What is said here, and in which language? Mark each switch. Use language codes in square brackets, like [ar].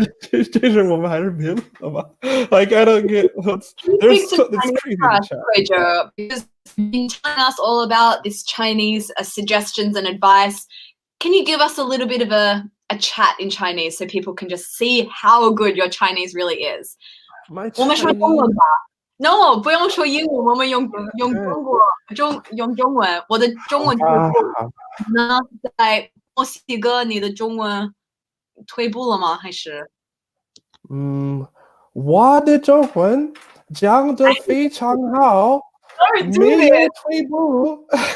[zh] 这是我们还是别录了吧？ [en] Like I don't get it's crazy because you've been telling us all about this Chinese suggestions and advice. Can you give us a little bit of a chat in Chinese so people can just see how good your Chinese really is? [zh] 我们说中文吧。 No， 不用说英文，我们用中文。我的中文退步呢，在墨西哥，你的中文退步了吗？还是？我的中文讲得非常好，没有退步。